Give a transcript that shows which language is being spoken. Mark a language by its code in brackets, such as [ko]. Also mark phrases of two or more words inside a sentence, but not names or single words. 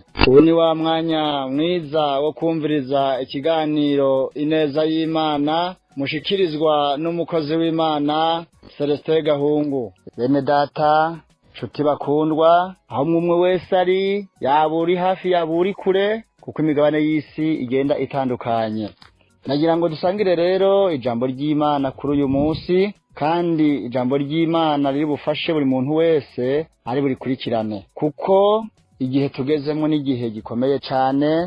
[rn] Ubu ni wa mwanya mwiza wo kumviriza ikiganiro ineza y'Imana mushikirizwa n'umukozi w'Imana Celestin Gahungu. Bene data, nshuti bakundwa, aho umwe wese ari, yaba uri hafi yaba uri kure, kuko imigabane y'isi igenda itandukanye. Nagira ngo dusangire rero ijambo ry'Imana kuri uyu munsi, kandi ijambo ry'Imana riri bufashe buri muntu wese ari burikurikirane, kuko igihe tugezemo n'igihe gikomeye cyane.